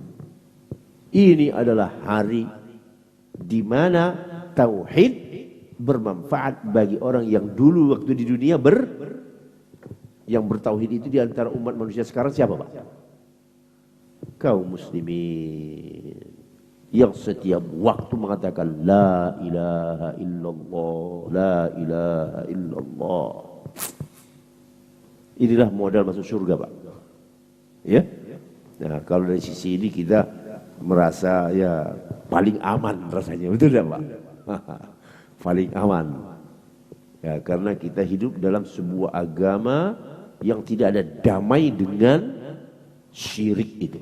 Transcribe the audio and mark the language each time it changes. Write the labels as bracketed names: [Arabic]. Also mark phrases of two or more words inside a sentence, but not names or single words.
[Indonesian] Ini adalah hari di mana tauhid bermanfaat bagi orang yang dulu waktu di dunia yang bertauhid. Itu di antara umat manusia sekarang siapa, Pak? Kaum muslimin. yang setiap waktu mengatakan [Arabic] لا إله إلا الله، لا إله إلا الله. [Indonesian] Inilah modal masuk surga, Pak. Ya. Nah, kalau dari sisi ini kita merasa ya paling aman rasanya, betul tidak, Pak? Paling aman. Ya, karena kita hidup dalam sebuah agama yang tidak ada damai dengan syirik itu.